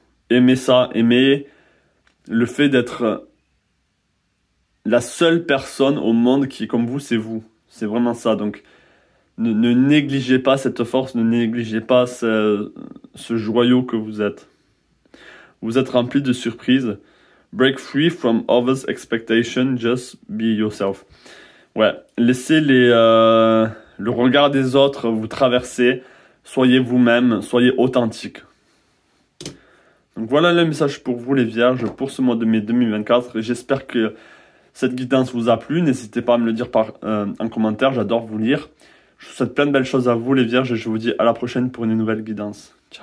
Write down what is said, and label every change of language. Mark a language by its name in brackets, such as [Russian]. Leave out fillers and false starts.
[French] Aimez ça, aimez le fait d'être la seule personne au monde qui est comme vous, c'est vous. C'est vraiment ça. Donc ne négligez pas cette force, ne négligez pas ce joyau que vous êtes. Vous êtes rempli de surprises. [English] Break free from others' expectations, just be yourself. [French] Ouais, laissez le regard des autres vous traverser. Soyez vous-même, soyez authentique. Donc voilà le message pour vous les vierges pour ce mois de mai 2024. J'espère que cette guidance vous a plu. N'hésitez pas à me le dire en commentaire, j'adore vous lire. Je vous souhaite plein de belles choses à vous les vierges et je vous dis à la prochaine pour une nouvelle guidance.